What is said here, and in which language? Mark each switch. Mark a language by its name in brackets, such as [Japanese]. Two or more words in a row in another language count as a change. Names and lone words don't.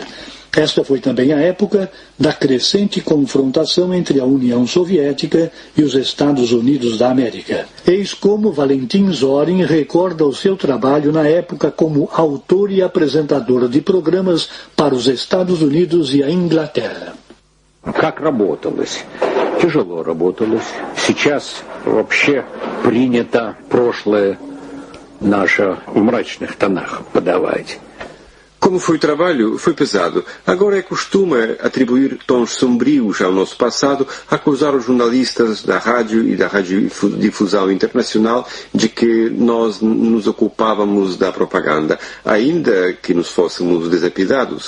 [Portuguese] Esta foi também a época da crescente confrontação entre a União Soviética e os Estados Unidos da América. Eis como Valentin Zorin recorda o seu trabalho na época como autor e apresentador de programas para os Estados Unidos e a Inglaterra. [Russian] Как работалось? Тяжело работалось. Сейчас вообще принято прошлое наше в мрачных тонах подавать. [Portuguese] Como foi o trabalho, foi pesado. Agora é costume atribuir tons sombrios ao nosso passado, acusar os jornalistas da rádio e da radiodifusão internacional de que nós nos ocupávamos da propaganda, ainda que nos fôssemos desapidados.